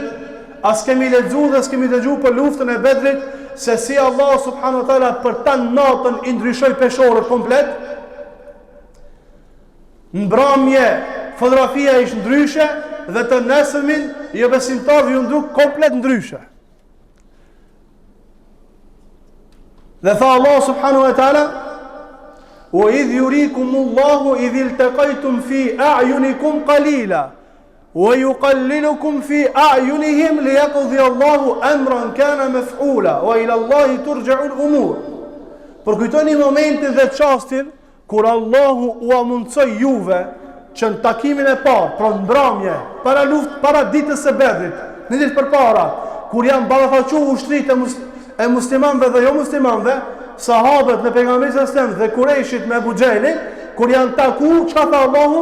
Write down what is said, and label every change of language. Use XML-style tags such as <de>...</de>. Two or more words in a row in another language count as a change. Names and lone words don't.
<sq>As kemi lexuar dhe s'kemi dëgjuar për luftën e Bedrit, se si Allah</sq> <ar>سبحانه وتعالى</ar> <sq>për ta natën i ndryshoi peshorët komplet? Në mbrëmje fotografia ishte ndryshe dhe të nesërmin jo besimtarëve ju ndruk komplet ndryshe. Dhe tha</sq> <ar>الله سبحانه وتعالى وإذ يريكم الله إذ التقيتم في أعينكم قليلا ويقللكم في أعينهم ليقضي الله أمرا كان مفعولا وإلى الله ترجع الأمور."</ar> <sq>Për kujtoni momentin dhe çastin kur Allahu u amundsoi juve që në takimin e parë, pra në mbrëmje, para luftë, para ditës së Bedrit, në ditë përpara, kur janë ballafaqur ushtritë e muslimanëve dhe jo muslimanëve, sahabët me pejgamberin</sq> <ar>صلى الله عليه وسلم</ar> <sq>dhe Kurejshit me Abu Xhelin, kur janë taku, çka tha Allahu?</sq>